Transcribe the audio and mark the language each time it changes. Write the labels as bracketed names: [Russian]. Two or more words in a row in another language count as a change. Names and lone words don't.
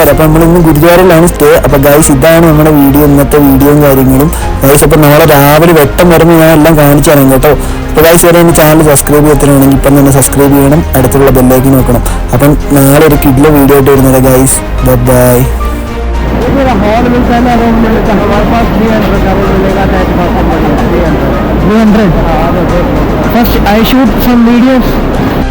[Malayalam] അപ്പൊ നമ്മൾ ഇന്ന് ഗുരുദ്വാരയിലാണ് സ്റ്റേ. അപ്പൊ ഗൈസ് ഇതാണ് നമ്മുടെ വീഡിയോ, ഇന്നത്തെ വീഡിയോയും കാര്യങ്ങളും ഗൈസ്. അപ്പൊ നാളെ രാവിലെ വെട്ടം വരുമ്പോൾ ഞാൻ എല്ലാം കാണിച്ചു തരാം കേട്ടോ. അപ്പൊ ഗൈസ് വരെ എൻ്റെ ചാനൽ സബ്സ്ക്രൈബ് ചെയ്യണമെങ്കിൽ ഇപ്പം തന്നെ സബ്സ്ക്രൈബ് ചെയ്യണം, അടുത്തുള്ള ബെല്ലേക്ക് നോക്കണം. അപ്പം നാളെ ഒരു കിഡിലെ വീഡിയോ ആയിട്ട് വരുന്നത് ഗൈസ്. ബൈ. [Hindi] हॉल मिलता है ना, रूम मिलता है हमारे पास 300 का रूम मिलेगा। [English] 300 first I shoot some videos